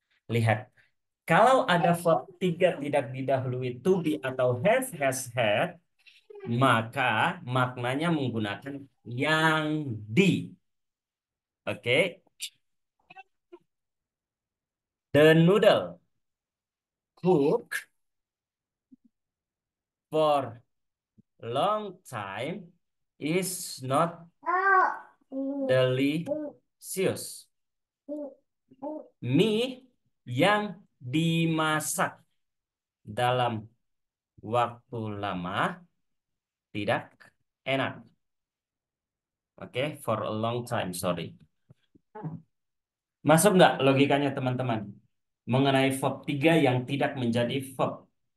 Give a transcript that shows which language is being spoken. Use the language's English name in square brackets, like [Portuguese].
[Indonesian] Lihat, kalau ada verb 3 tidak didahului to be atau have, has, had, maka maknanya menggunakan yang di. Oke. [English] The noodle cook for long time is not delicious. [Indonesian] Mie yang dimasak dalam waktu lama tidak enak. [English] Oke, for a long time, sorry. [Indonesian] Masuk nggak logikanya teman-teman? Mengenai verb 3 yang tidak menjadi verb.